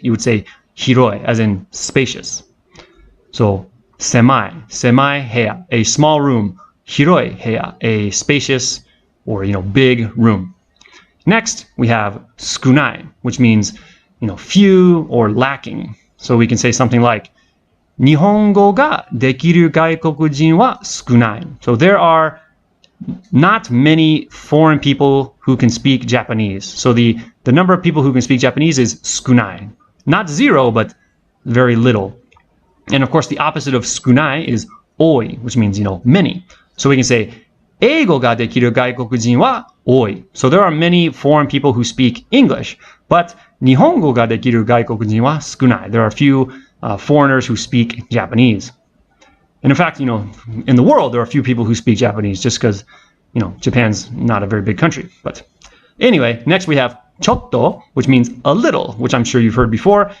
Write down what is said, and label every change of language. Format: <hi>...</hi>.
<en>You would say 広い as in spacious. So 狭い部屋, a small room. 広い部屋, a spacious or big room. Next, we have 少ない, which means few or lacking. So we can say something like</en> <ja>日本語ができる外国人は少ない.</ja> <en>So there are not many foreign people who can speak Japanese. So the number of people who can speak Japanese is 少ない. Not zero, but very little. And of course, the opposite of 少ない is 多い, which means, many. So we can say</en> <ja>英語ができる外国人は多い.</ja> <en>So there are many foreign people who speak English, but</en> <ja>日本語ができる外国人は少ない.</ja> <en>There are a few foreigners who speak Japanese. And in fact, in the world, there are a few people who speak Japanese just because, Japan's not a very big country. But anyway, next we have ちょっと, which means a little, which I'm sure you've heard before.</en>